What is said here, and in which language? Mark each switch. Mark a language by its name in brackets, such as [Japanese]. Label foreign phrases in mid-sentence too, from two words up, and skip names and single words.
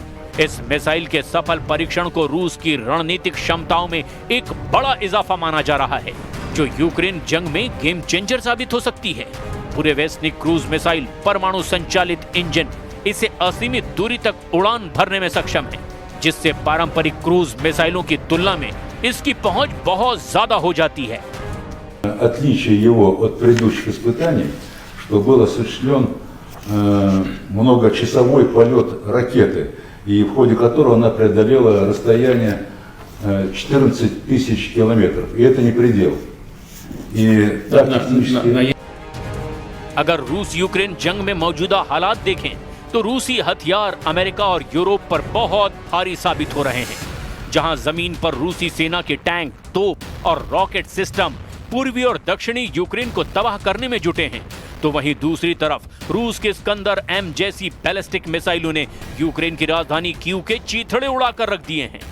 [Hindi] इस मिसाइल के सफल परीक्षण को रूस की रणनीतिक क्षमताओं में एक बड़ा इजाफा माना जा रहा है, जो यूक्रेन जंग में [English] game changer [Hindi] साबित हो सकती है। बुरेवेस्निक [English] cruise missile [Hindi] परमाणु संचालित इंजन इसे असीमित दूरी तक उड़ान भरने में सक्षम है, जिससे पारंपरिक [English] cruise missiles [Hindi] की तुलना में इसकी पहुंच बहुत ज्यादा हो जाती है। [Russian] Отличие его от предыдущих испытаний, что был осуществлен многочасовой полет ракеты, и в ходе которого она преодолела расстояние 14 тысяч километров. И это не предел. И так, [Hindi] अगर रूस यूक्रेन जंग में मौजूदा हालात देखें तो रूसी हथियार अमेरिका और यूरोप पर बहुत भारी साबित हो रहे हैं। जहां जमीन पर रूसी सेना के टैंक, तोप और [English] rocket system [Hindi] पूर्वी और दक्षिणी यूक्रेन को तबाह करने में जुटे हैं, तो वहीं दूसरी तरफ रूस के स्कंदर M जैसी [English] ballistic missiles [Hindi] ने यूक्रेन की राजधानी कीव के चीथड़े उड़ाकर रख दिए हैं।